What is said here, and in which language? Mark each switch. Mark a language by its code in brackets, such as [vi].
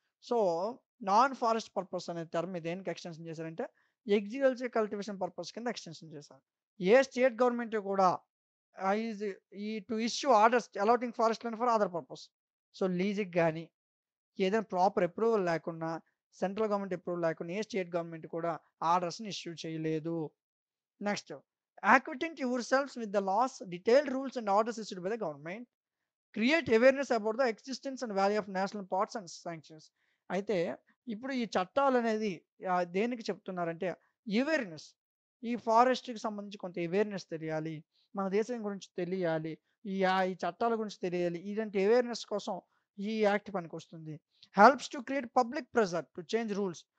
[te] So, non forest purpose అనే term దేనికి extension చేశారంటే అగ్రికల్చర్ కల్టివేషన్ పర్పస్ కింద ఎక్స్టెన్షన్ చేశారు. [en] ఏ state government కూడా is ఈ to issue orders allotting forest land for other purpose. [te] So, లీజ్‌కి గాని ఏదైనా ప్రాపర్ అప్రూవల్ లేకున్నా, సెంట్రల్ గవర్నమెంట్ అప్రూవల్ లేకుండా ఏ స్టేట్ గవర్నమెంట్ కూడా ఆర్డర్స్‌ని ఇష్యూ చేయలేదు. [en] Next acquaint yourselves with the laws, detailed rules and orders issued by the government. Create awareness about the existence and value of national parks and sanctuaries. [te] అయితే ఇప్పుడు ఈ చట్టాలనేది దేనికి చెప్తున్నారంటే awareness. ఈ ఫారెస్ట్‌కి సంబంధించి కొంత అవేర్‌నెస్ తెలియాలి. మన దేశం గురించి తెలియాలి. ఈ చట్టాల గురించి తెలియాలి. ఇలాంటి అవేర్‌నెస్ కోసం ఈ యాక్ట్ పనికొస్తుంది. [en] Helps to create public pressure to change rules.